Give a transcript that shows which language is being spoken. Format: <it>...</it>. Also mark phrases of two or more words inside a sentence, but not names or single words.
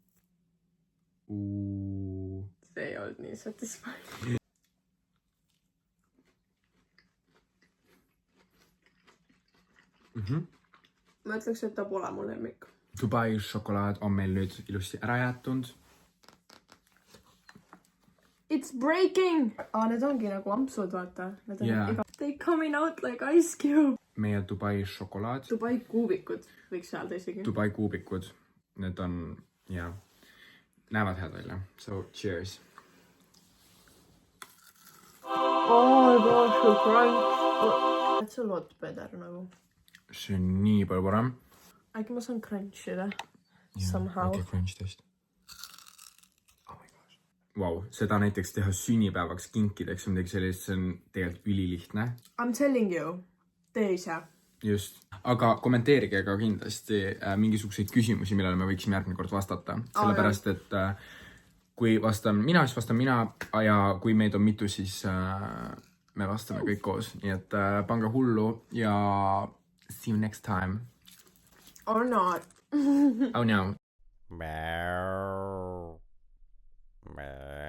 <et>See ei olnud nii satisfying. Ma ütleks, et ta pole mu lemmik. Dubai šokolaad on meil nüüd ilusti ära jäetunud.</et> <en>It's breaking!</en> <et>Need ongi nagu ampsud, vaata. Need on</et> <en>Yeah. They coming out like ice cube.</en> <et>Meie Dubai šokolaad. Dubai kuubikud võiks öelda isegi. Dubai kuubikud. Need on, näevad head välja.</et> <en>So, cheers. Oh my gosh, so crunch. It's a lot better nagu.</en> <et>See on nii palju parem. Äkki ma saan crunchida. Somehow.</et> <en>Äkki crunch test. Oh my gosh.</en> <et>Vau, seda näiteks teha sünnipäevaks kinkideks või midagi sellist, see on tegelikult ülilihtne.</et> <en>I'm telling you.</en> <et>Tee ise. Just. Aga kommenteerige ka kindlasti mingisuguseid küsimusi, millele me võiksime järgmine kord vastata. Sellepärast, et kui vastan mina, siis vastan mina ja kui meid on mitu, siis me vastame kõik koos. Nii et pange hullu ja</et> <en>see you next time. Or not. Oh no.</en>